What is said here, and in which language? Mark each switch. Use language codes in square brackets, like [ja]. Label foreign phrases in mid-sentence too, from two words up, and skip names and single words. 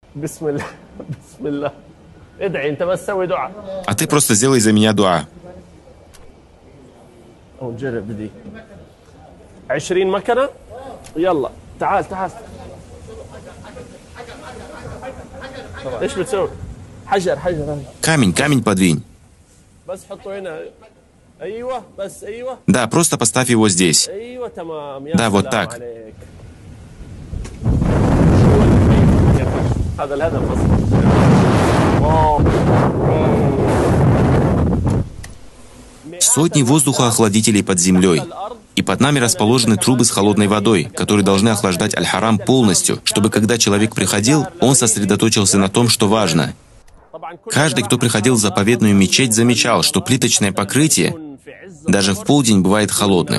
[ar] بسم الله. بسم الله. [ru] А ты просто сделай за меня дуа. [ar] جرب بدي 20 مكنة يلا تعال تعال ايش بتسوي حجر حجر [ru] Камень, камень подвинь. [ar] بس حطه هنا ايوه بس ايوه [ru] Да, просто поставь его здесь. [ar] ايوه تمام يا [ru] Да, вот [ar] سلام [ru] так. [ar] عليك. هذا الهدف اصلا واو. [ru] Сотни воздухоохладителей под землей. И под нами расположены трубы с холодной водой, которые должны охлаждать Аль-Харам полностью, чтобы когда человек приходил, он сосредоточился на том, что важно. Каждый, кто приходил в заповедную мечеть, замечал, что плиточное покрытие даже в полдень бывает холодным.